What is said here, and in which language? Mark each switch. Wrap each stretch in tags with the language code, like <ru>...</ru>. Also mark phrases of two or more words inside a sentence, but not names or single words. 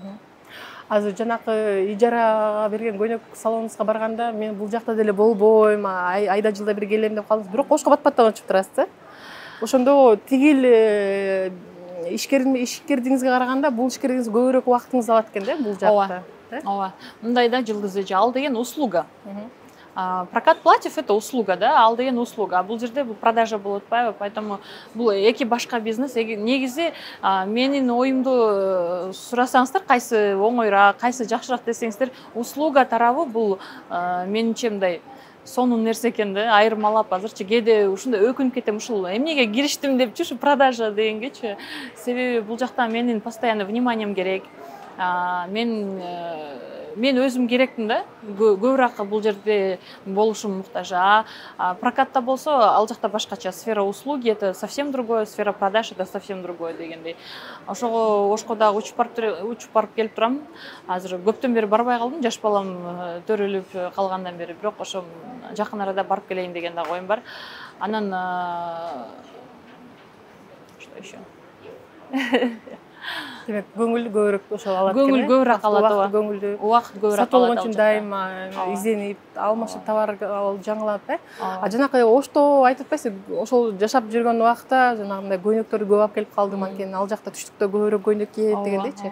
<ky>Азыр жанакы ижарага берген көйнөк салонуңузга барганда мен бул жакта деле болбойм, айда жылда бир келем деп калдыңыз. Бирок Ошко батпаттан очуп турасыз, да? Ошондо тигил ишкердигиңизге караганда бул ишкердигиңиз көбүрөөк убактыңызды алат экен да бул жакта. Ооба. Мындай да, Жылдыз эже, ал деген услуга.</ky> <ru>Прокат платьев это услуга, да,</ru> <ky>ал деген услуга. Бул жерде бул продажа болуп атпайбы, поэтому бул эки башка бизнес. Негизи менин оюмду сурасаңыздар, кайсы оңоюраак, кайсы жакшыраак десеңиздер, услуга тарабы бул менимче мындай сонун нерсе экен да, айырмалап азырчы кээде ушундай өкүнүп кетем, ушул эмнеге кириштим депчи, ушу продажа дегенгечи. Себеби бул жакта менин</ky> <ru>постоянно вниманием</ru> <ky>керек. Мен өзүм керекмин да, көбүрөөк бул жерде болушум муктаж. Прокатта болсо ал жакта башкача,</ky> <ru>сфера услуги это совсем другое, сфера продаж это совсем другое дегендей.</ru> <ky>Ошого Ошко дагы учуп барып келип турам. Азыр көптөн бери барбай калдым, жаш балам төрөлүп калгандан бери, бирок ошо жакын арада барып келейин деген дагы оюм бар.</ky> <ru>Анан что еще?</ru> <ky>Демек, көңүл көбүрөөк ошол алат экен. Көңүл көбүрөөк алат, убакыт көбүрөөк алат. Сатуу үчүн дайыма изденип, алмашып товар жаңылап, жанакы Ошто айтып атпайсыз, ошол жашап жүргөн убакта жанагындай көйнөктөрдү көп алып келип калдым, анткени ал жакта түштүктө көбүрөөк көйнөк кийет дегендейчи.</ky>